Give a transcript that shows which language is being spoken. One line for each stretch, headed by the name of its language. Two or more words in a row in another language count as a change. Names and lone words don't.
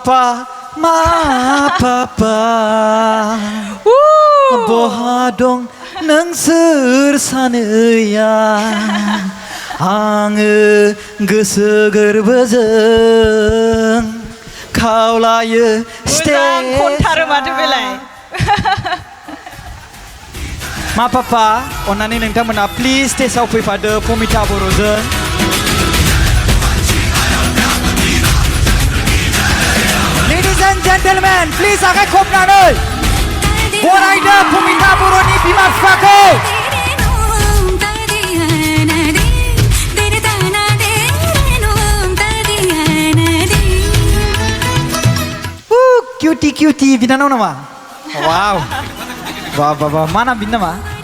Bodo: बहा दं नोंसोर सानैया आङो गोसो गोरबोजों खावलायो मोजां खनथारो माथो बेलाय मा पापा अन्नानै नोंथांमोना प्लिज स्टेजआव फैफादो फमिता बर'जों
English: Ladies and gentlemen, please
Bodo: आखाइ खबनानै बरायदो फमिता बर'नि बिमा बिफाखौ Cutie बिनानाव नामा वाव वाह मा नाम बिनि नामा